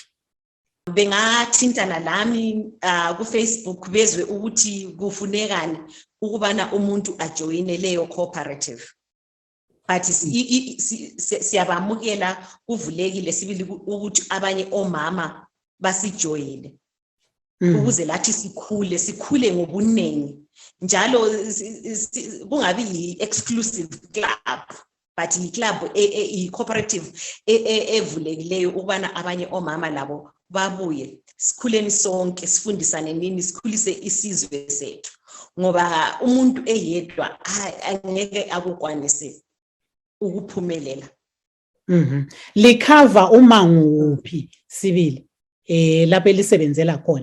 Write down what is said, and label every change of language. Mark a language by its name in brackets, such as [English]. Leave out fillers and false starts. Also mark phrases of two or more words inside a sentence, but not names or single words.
[North Ndebele] Bengathintana lami ku-Facebook bezwe ukuthi kufunekani ukubana umuntu ajoyine leyo cooperative. but siyabamukela kuvulekile sibili ukuthi abanye omama basijoyele ukuze lathi sikhule ngobunengi njalo kungabi [English] exclusive club [North Ndebele] but i-club i-cooperative evulekileyo ukubana abanye omama labo babuye sikhuleni sonke sifundisane nini sikhulise isizwe sethu ngoba umuntu eyedwa angeke akukwanise ukuphumelela. Likhava uma nguphi sibili lapho elisebenzela khona?